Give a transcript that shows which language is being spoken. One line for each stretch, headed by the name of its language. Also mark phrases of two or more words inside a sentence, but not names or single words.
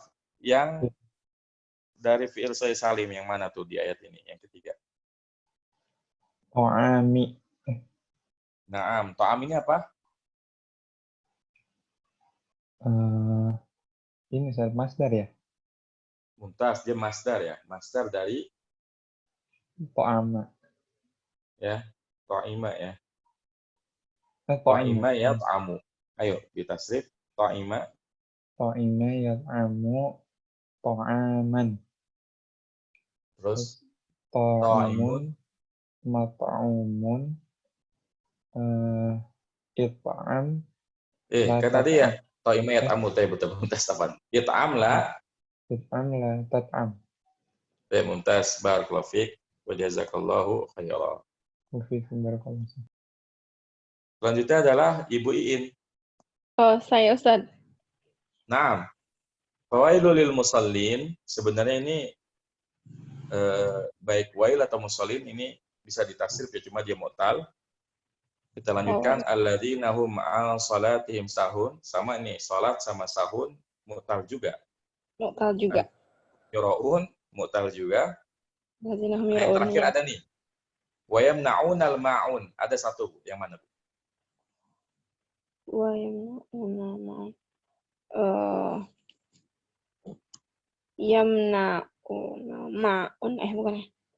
Indonesian: Yang dari fi'il sahih salim yang mana tuh di ayat ini yang ketiga? Ta'ami. Naam, ta'am ini apa? Ini Ustaz, masdar ya? Mumtaz, dia masdar ya. Masdar dari Ta'ama. ya, ta'ima ya. Ta'ima.
Arabic: طعم يطعم.
Indonesian: Ayo, ditasrif.
Arabic: Ta'ima. طعم يطعم طعاما.
Indonesian: Terus
Arabic: طاعم مطعوم.
Indonesian: It'am. Kan tadi ya,
Arabic: طعم يطعم.
Indonesian: Betul, Mumtaz, tapan.
Arabic: اطعم لا. اطعم لا تطعم. ممتاز بارك الله فيك وجزاك الله خيرا. وفيكم بارك الله.
Indonesian: Selanjutnya adalah Ibu Iin. Oh, saya Ustaz. Naam.
Arabic: فويل للمصلين,
Indonesian: sebenarnya ini baik wail atau musallin ini bisa ditafsir ya, cuma dia mu'tal. Kita lanjutkan
Arabic: الذين هم عن صلاتهم ساهون,
Indonesian: sama ini salat sama sahun mu'tal juga. Mu'tal juga. Yura'un mu'tal juga.
Arabic: الذين هم
Indonesian: Yang yura'un. terakhir ada nih.
Arabic: ويمنعون الماعون.
Indonesian: Ada satu, Bu. Yang mana, Bu?
Arabic: ويمنعون الماعون
Indonesian: bukan ya?